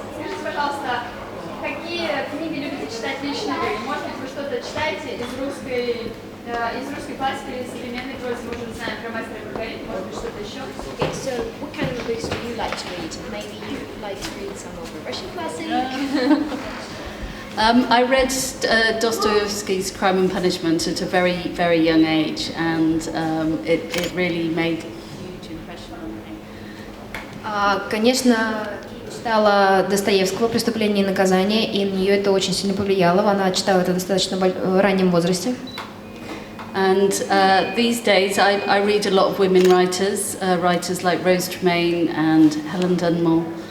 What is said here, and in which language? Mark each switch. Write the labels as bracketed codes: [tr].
[ru] Скажите, пожалуйста, какие книги любите читать лично вы? Может быть, вы что-то читаете из русской классики или современной прозы? Мы уже знаем про мастера Маргариту, может быть, что-то еще? [en] Okay, so what kind of books do you like to read? Maybe you like to read some of the Russian classic? I read Dostoevsky's Crime and Punishment at a very, very young age, and it really made a huge impression on me. [ru] Конечно, читала Достоевского «Преступление и наказание», и на нее это очень сильно повлияло. Она читала это в достаточно раннем возрасте. [en] And these days I read a lot of women writers, writers like Rose Tremaine and Helen Dunmore.